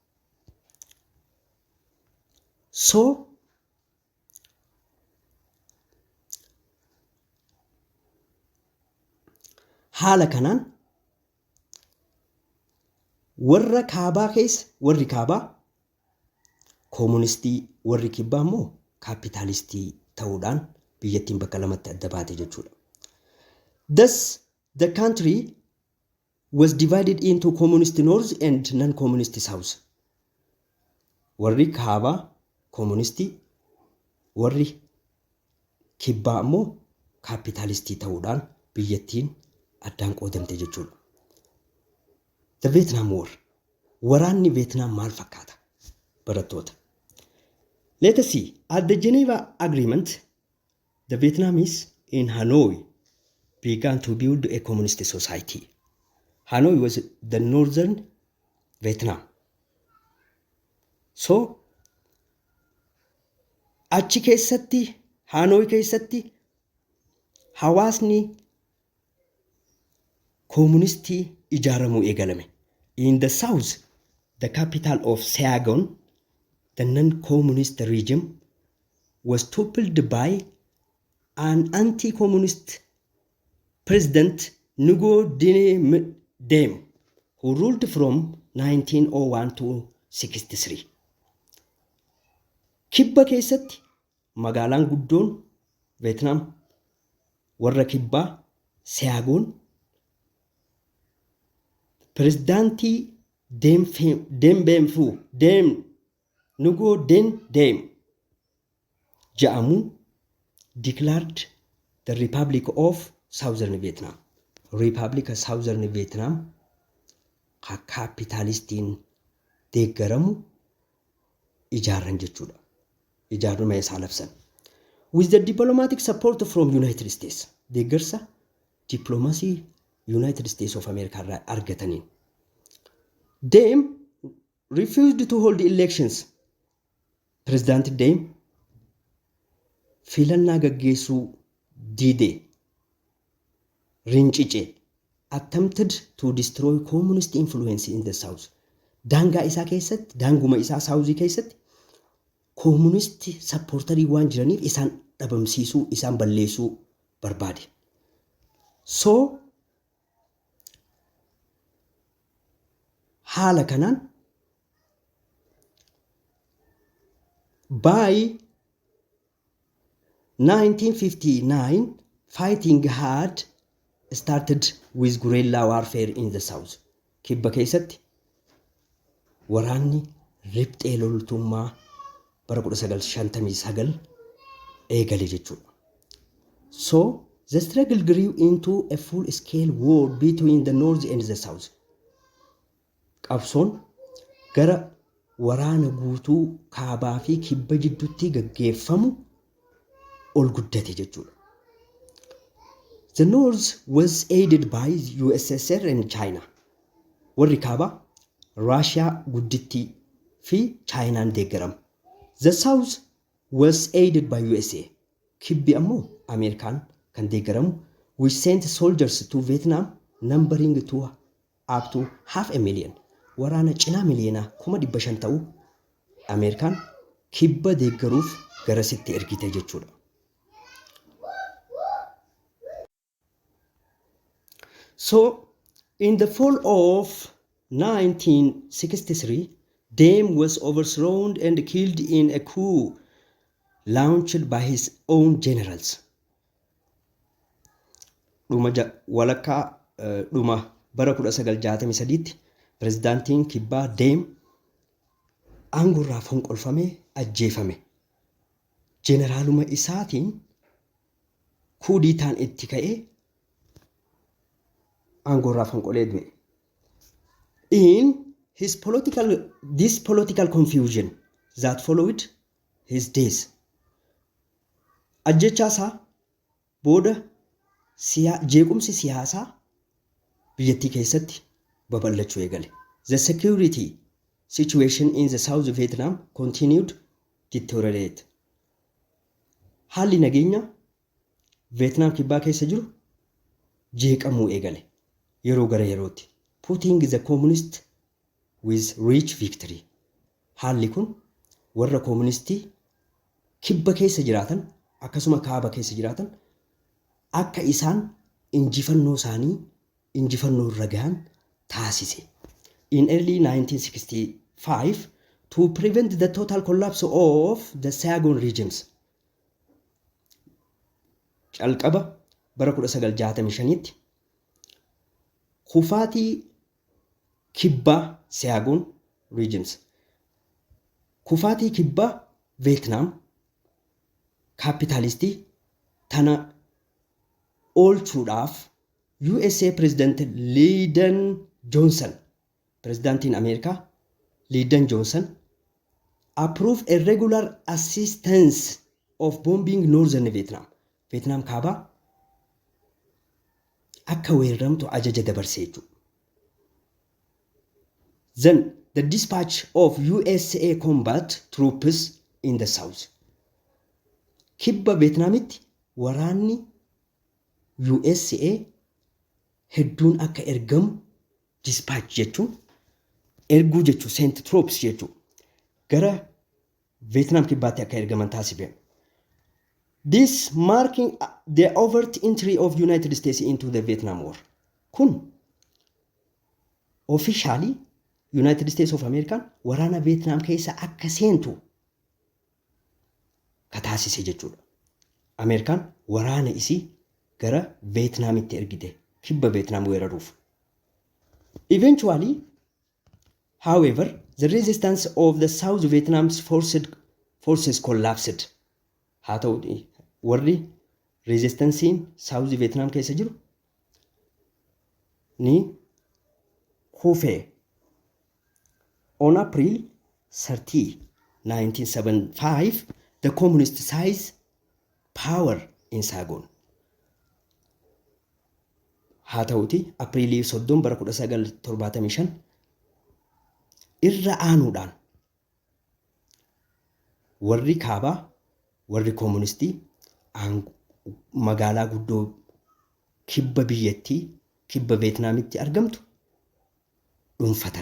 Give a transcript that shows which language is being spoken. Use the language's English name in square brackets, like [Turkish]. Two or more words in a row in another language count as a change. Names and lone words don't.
[Oromo] So haala kanaan warra kaabaa keessa warri kaabaa koomunistii, warri kibbaa immoo kaapitaalistii ta'uudhaan biyyattiin bakka lamatti adda baate jechuudha. [English] Thus the country was divided into communist north and non-communist south. [Oromo] Warri kaabaa koomunistii, warri kibbaa immoo kaapitaalistii ta'uudhaan biyyattiin addaan qoodamte jechuudha. [English] The Vietnam War. [Oromo] Waraanni Vietnam maal fakkaata? Barattoota. [English] Let us see. At the Geneva Agreement, the Vietnamese in Hanoi began to build a communist society. Hanoi was the northern Vietnam. So, [Oromo] achi keessatti, Hanoi keessatti, hawaasni communistii ijaaramuu eegalame. [English] In the south, the capital of Saigon, the non-communist regime, was toppled by an anti-communist President Ngo Dinh, who ruled from 1901 to 63. [Oromo] Kibba keessatti magaalaan guddoon Vietnam warra kibbaa Saigon pirezidaantii Ngo Dinh jedhamuun [English] declared the Republic of Southern Vietnam. [Oromo] Republica Southern Vietnam ka kaapitaalistiin deeggaramu ijaaran jechuudha. Ijaaruma isaa labsan. [English] With the diplomatic support from United States. [Oromo] Deeggarsa diplomacy United States of America irraa argataniin. [English] Diem refused to hold elections. President Diem [Oromo] filannaa gaggeessuu diidee rincicee [English] attempted to destroy communist influence in the south. [Oromo] Daangaa isaa keessatti, daanguma isaa saawuzii keessatti [English] communist supporterii [Oromo] waan jiraniif isaan dhabamsiisuu, isaan balleessuu barbaade. [English] So [Oromo] haala kanaan [English] by 1959 fighting had started with guerrilla warfare in the south. [Oromo] Kibba keessatti waraanni riphxee loltummaa bara 1959 eegale jechuudha. [English] So the struggle grew into a full-scale war between the north and the south. [Oromo] Qabsoon gara waraana guutuu kaabaa fi kibba jidduutti gaggeeffamu ol guddate jechuudha. [English] The north was aided by USSR and China. [Oromo] Warri kaabaa Russia guddittii fi Chinaan deeggaram. [English] The south was aided by USA. [Oromo] Kibbi ammoo Ameerikaan kan deeggaramu, [English] which sent soldiers to Vietnam numbering to up to 500,000. [Oromo] Waraana cinaa miliyoona 500,000 ta'u Ameerikaan kibba deeggaruuf garasitti ergite jechuudha. [English] So in the fall of 1963, Diem was overthrown and killed in a coup launched by his own generals. [Oromo] Dhuma bara 1963 pirezidaantiin kibbaa Diem aangorraa fonqolfamee ajjeefame. Jeneraaluma isaatiin kuudiitaan itti ka'ee aangorraa fonqolee du'e. [English] In this political confusion that followed his death, [Oromo] ajjechaasaa booda jeequmsi siyaasaa biyyattii keessatti babal'achuu eegale. [English] The security situation in the South Vietnam continued to deteriorate. [Oromo] Haalli nageenya Vietnam kibbaa keessa jiru jeeqamuu eegale yeroo gara yerootti. [English] Putting the communist with rich victory. [Oromo] Haalli kun warra communistii kibba keessa jiraatan akkasuma kaaba keessa jiraatan akka isaan injifannoo isaanii injifannoo irra gahan taasise. [English] In early 1965 to prevent the total collapse of the Saigon regimes. [Oromo] Calqaba bara 1965tti kufaatii kibbaa Saigon regimes. Kufaatii kibbaa Vietnam kapitaalistii tana oolchuudhaaf USA President Lyndon Johnson, Presidentiin Ameerikaa Lyndon Johnson [English] approved a regular assistance of bombing northern Vietnam. [Oromo] Vietnam kaabaa akka weerramtu ajaja dabarsee jiru. [English] Then the dispatch of USA combat troops in the south. [Oromo] Kibba Vietnamitti waraanni USA hedduun akka ergamu dispatch jechuun erguu jechuun [English] sent troops [Oromo] jechuun gara Vietnam kibbaatti akka ergaman taasifame. [English] This marking the overt entry of United States into the Vietnam War. [Oromo] Kun officially United States of America waraana Vietnam keessa akka seentu kataasise jechuudha. Ameerikaan waraana isii gara Vietnamitti ergite kibba Vietnam weeraruuf. [English] Eventually, however, the resistance of the South Vietnam's forces collapsed. [Oromo] Haa ta'u warri resistansiin South Vietnam keessa jiru ni kufee. [English] On April 30, 1975, the communist seized power in Saigon. [Oromo] Haa ta'uti Apriilii 30 bara 1975 irra aanuudhaan warri kaabaa warri communistii magaalaa guddoo kibba biyyattii kibba Vietnaamitti argamtu dhuunfatan.